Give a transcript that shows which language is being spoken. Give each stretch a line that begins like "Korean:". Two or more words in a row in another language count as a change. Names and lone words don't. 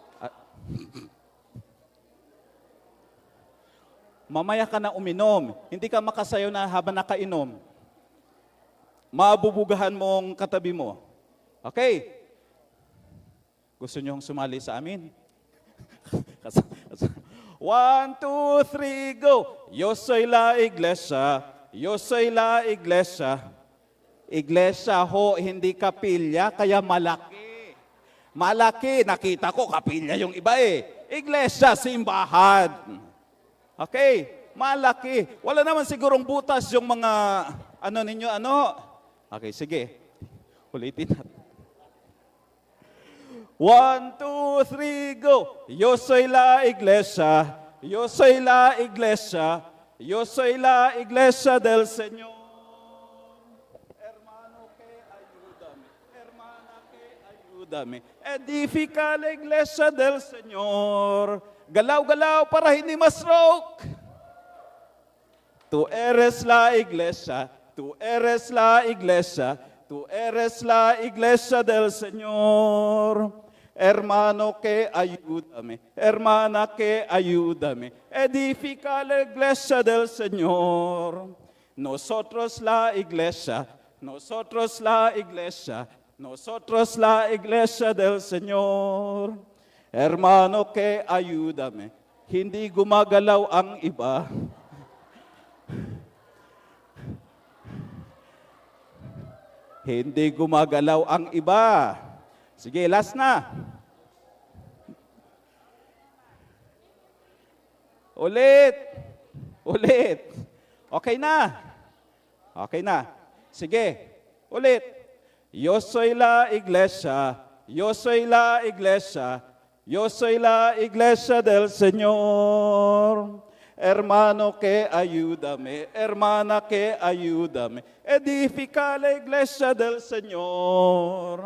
Filipino: Mamaya ka na uminom. Hindi ka makasayaw na habang nakainom. Mabubugahan mong katabi mo. Okay? Gusto niyong sumali sa amin? 1, 2, 3, go!
Spanish: Yo soy la iglesia. Yo soy la iglesia.
Filipino: Iglesia ho, hindi kapilya, kaya malaki. Malaki, nakita ko kapilya yung iba eh. Iglesia, simbahan. Okay, malaki. Wala naman sigurong butas yung mga, ano ninyo, ano? Okay, sige. Ulitin natin. 1, 2, 3, go!
Spanish: Yo soy la iglesia. Yo soy la iglesia. Yo soy la iglesia del Señor. Hermano que ayúdame. Hermana que ayúdame. Edifica la iglesia del Señor.
Filipino: Galaw-galaw para hindi ma-stroke.
Spanish: Tú eres la iglesia. Tú eres la iglesia. Tú eres la iglesia del Señor. Hermano que ayúdame. Hermana que ayúdame. Edifica la iglesia del Señor. Nosotros la iglesia. Nosotros la iglesia. Nosotros la iglesia del Señor. Hermano que ayúdame.
Filipino: Hindi gumagalaw ang iba. Hindi gumagalaw ang iba. Sige, last na. Ulit. Ulit. Okay na. Okay na. Sige. Ulit.
Spanish: Yo soy la iglesia. Yo soy la iglesia. Yo soy la iglesia del Señor. Hermano que ayúdame, hermana que ayúdame, edifica la iglesia del Señor.